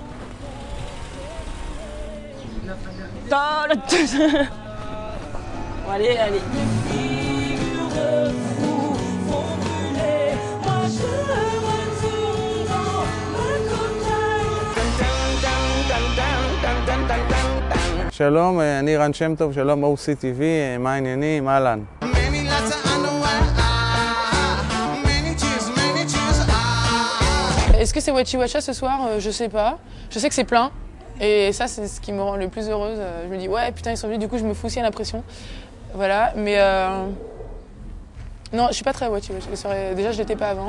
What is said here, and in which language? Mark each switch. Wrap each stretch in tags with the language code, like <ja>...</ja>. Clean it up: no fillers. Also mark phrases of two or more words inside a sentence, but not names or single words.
<fr>Bon, allez, allez.</fr> <he>שלום, אני רן שם טוב, שלום OCTV, מה העניינים? אהלן.</he> <fr>Est-ce que c'est Wachi Wacha ce soir? Je sais pas. Je sais que c'est plein. Et ça, c'est ce qui me rend le plus heureuse. Je me dis, ouais, putain, ils sont venus, du coup, je me fous aussi à l'impression. Voilà, mais non, je suis pas très Wachi Wacha. Déjà, je l'étais pas avant.</fr>